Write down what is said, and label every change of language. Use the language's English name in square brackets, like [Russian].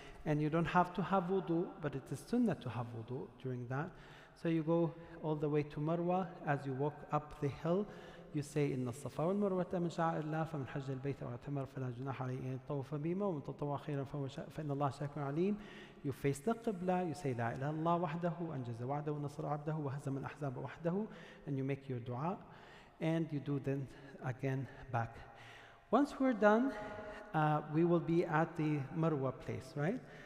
[English] And you don't have to have wudu, but it is sunnah to have wudu during that. So you go all the way to Marwa. As you walk up the hill, you say [Arabic] إن الصفا والمروة من شعائر الله فمن حج البيت أو اعتمر فلا جناح عليه أن يطوف بهما ومن تطوع خيرا فإن الله شاكر عليم. [English] You face the Qibla, you say [Arabic] لا إله إلا الله وحده أنجز وعده ونصر عبده وهزم الأحزاب وحده, [English] and you make your dua, and you do then again back. Once we're done, we will be at the Marwa place, right?